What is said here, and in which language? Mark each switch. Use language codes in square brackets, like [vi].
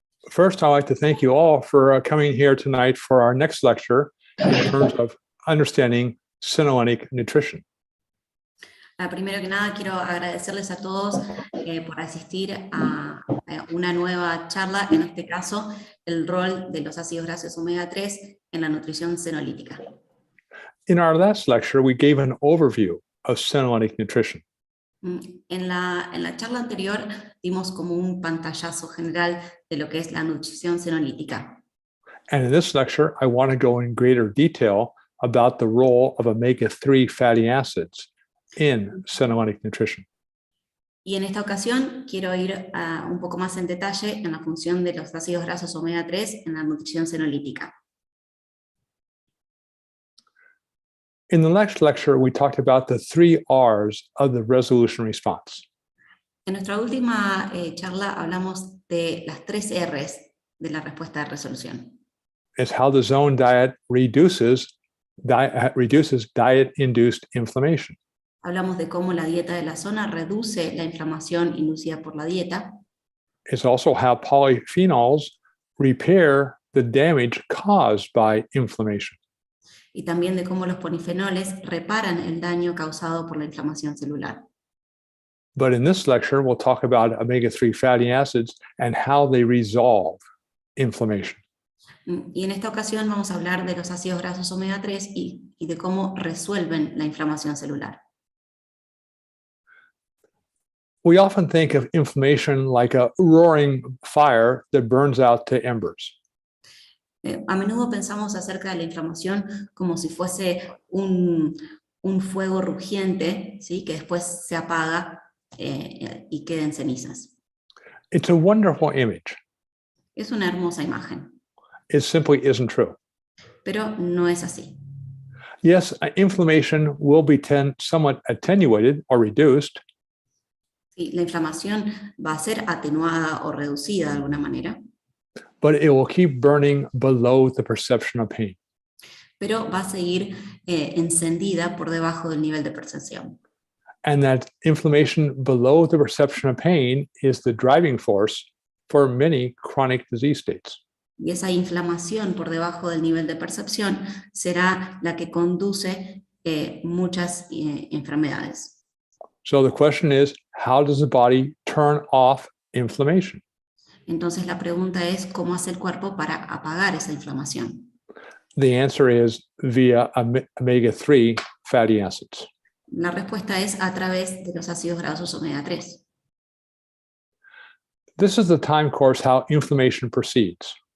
[en] First, I'd like to thank you all for coming here tonight for our next lecture in terms of understanding senolytic nutrition. [es] Primero que nada, quiero agradecerles a todos por asistir a una nueva charla, en este caso, el rol de los ácidos grasos omega 3 en la nutrición senolítica. [en] In our last lecture, we gave an overview of senolytic nutrition. [es] En la charla anterior dimos como un pantallazo general de lo que es la nutrición senolítica. [en] And in this lecture, I want to go in greater detail about the role of omega-3 fatty acids in senolytic nutrition. [es] Y en esta ocasión quiero ir un poco más en detalle en la función de los ácidos grasos omega 3 en la nutrición senolítica. [en] In the next lecture, we talked about the 3 R's of the resolution response. [es] En nuestra última charla hablamos de las 3 R's de la respuesta de resolución. [en] It's how the zone diet reduces diet-induced inflammation. [es] Hablamos de cómo la dieta de la zona reduce la inflamación inducida por la dieta. [en] It's also how polyphenols repair the damage caused by inflammation. [es] Y también de cómo los polifenoles reparan el daño causado por la inflamación celular. [en] But in this lecture, we'll talk about omega-3 fatty acids and how they resolve inflammation. [es] Y en esta ocasión vamos a hablar de los ácidos grasos omega 3 y de cómo resuelven la inflamación celular. [en] We often think of inflammation like a roaring fire that burns out to embers. [es] A menudo pensamos acerca de la inflamación como si fuese un fuego rugiente, ¿sí? Que después se apaga y queda en cenizas. [en] It's a wonderful image. [es] Es una hermosa imagen, [en] It simply isn't true. [es] pero no es así. [en] Yes, inflammation will be somewhat attenuated or reduced, [es] Sí, la inflamación va a ser atenuada o reducida de alguna manera, [en] but it will keep burning below the perception of pain. [es] pero va a seguir encendida por debajo del nivel de percepción. [en] And that inflammation below the perception of pain is the driving force for many chronic disease states. [es] Y esa inflamación por debajo del nivel de percepción será la que conduce muchas enfermedades. [en] So the question is, how does the body turn off inflammation? [es] Entonces la pregunta es, ¿cómo hace el cuerpo para apagar esa inflamación? [en] The answer is via omega-3 fatty acids. [es] La respuesta es a través de los ácidos grasos omega 3. [en] This is the time course how inflammation proceeds.